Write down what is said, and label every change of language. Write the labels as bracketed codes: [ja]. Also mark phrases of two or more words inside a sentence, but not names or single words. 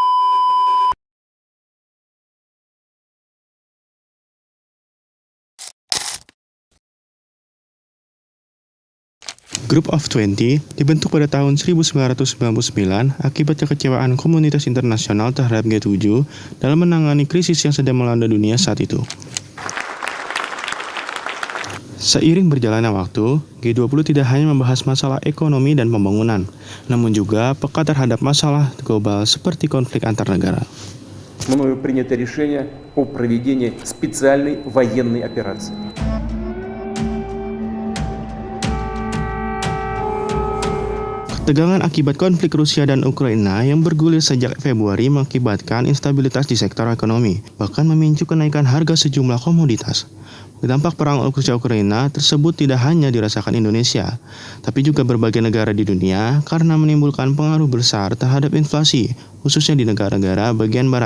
[id] Group of 20 dibentuk pada tahun 1999 akibat kekecewaan komunitas internasional terhadap G7 dalam menangani krisis yang sedang melanda dunia saat itu. Seiring berjalannya waktu, G20 tidak hanya membahas masalah ekonomi dan pembangunan, namun juga peka terhadap masalah global seperti konflik antar negara. [ru] Мною принято решение о проведении специальной военной операции. [id] Ketegangan akibat konflik Rusia dan Ukraina yang bergulir sejak Februari mengakibatkan instabilitas di sektor ekonomi, bahkan memicu kenaikan harga sejumlah komoditas. Dampak perang Rusia-Ukraina tersebut tidak hanya dirasakan Indonesia, tapi juga berbagai negara di dunia karena menimbulkan pengaruh besar terhadap inflasi, khususnya di negara-negara bagian barat.